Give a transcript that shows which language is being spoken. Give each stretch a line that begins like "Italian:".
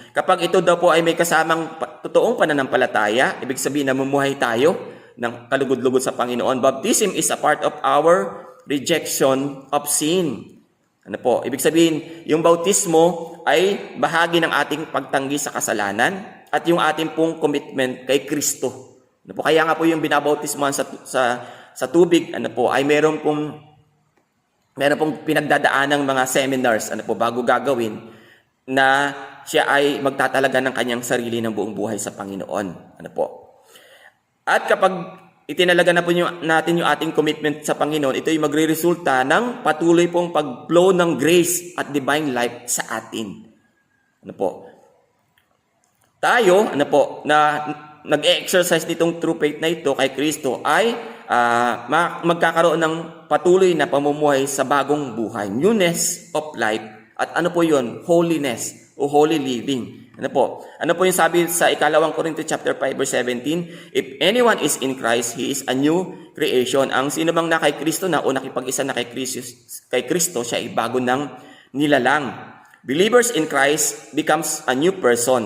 Filipino: Kapag ito daw po ay may kasamang totoong pananampalataya, ibig sabihin na mumuhay tayo ng kalugod-lugod sa Panginoon.
English: Baptism is a part of our rejection of sin.
Filipino: Ano po, ibig sabihin, yung bautismo ay bahagi ng ating pagtanggi sa kasalanan at yung ating pong commitment kay Kristo. Ano po, kaya nga po yung binabautismohan sa tubig, ano po, ay meron pong pinagdadaan ng mga seminars, ano po, bago gagawin, na siya ay magtatalaga ng kanyang sarili ng buong buhay sa Panginoon. Ano po. At kapag itinalaga na po natin yung ating commitment sa Panginoon, ito ay magre-resulta ng patuloy pong pag-flow ng grace at divine life sa atin. Ano po. Tayo, ano po, na nag-exercise nitong true faith na ito kay Kristo ay magkakaroon ng patuloy na pamumuhay sa bagong buhay.
English: Newness of life.
Filipino: At ano po yun? Holiness o holy living. Ano po? Ano po yung sabi sa ikalawang Korinto chapter 5 verse 17?
English: If anyone is in Christ, he is a new creation.
Filipino: Ang sino bang na kay Kristo na o nakipag-isa na kay Kristo, siya ay bago ng nilalang.
English: Believers in Christ becomes a new person.